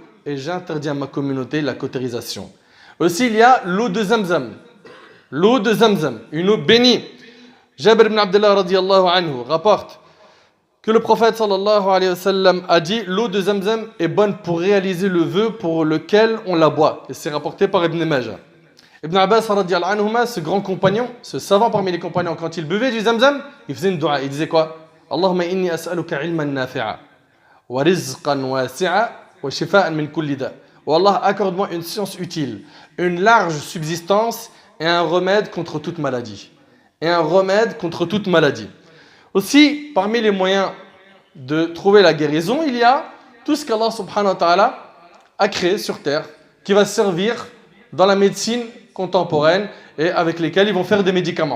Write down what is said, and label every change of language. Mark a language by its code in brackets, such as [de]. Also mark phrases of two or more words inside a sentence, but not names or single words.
[fr] et j'interdis à ma communauté la cautérisation. Aussi, il y a l'eau de Zamzam. L'eau de Zamzam, une eau bénie. Jabir ibn Abdullah [ar] رضي الله عنه [fr] rapporte que le prophète [ar] صلى الله عليه وسلم [fr] a dit l'eau de Zamzam est bonne pour réaliser le vœu pour lequel on la boit. Et c'est rapporté par Ibn Majah. Ibn Abbas [ar] رضي الله عنهما, [fr] ce grand compagnon, ce savant parmi les compagnons, quand il buvait du Zamzam, il faisait une dua. Il disait quoi? [ar] اللهم إني أسألك علما نافعا ورزقا واسعا وشفاء من كل داء. [fr] Oh Allah, accorde-moi une science utile, une large subsistance et un remède contre toute maladie. Et un remède contre toute maladie. Aussi, parmi les moyens de trouver la guérison, il y a tout ce qu'Allah [ar] سبحانه وتعالى [fr] a créé sur terre, qui va servir dans la médecine contemporaine et avec lesquels ils vont faire des médicaments.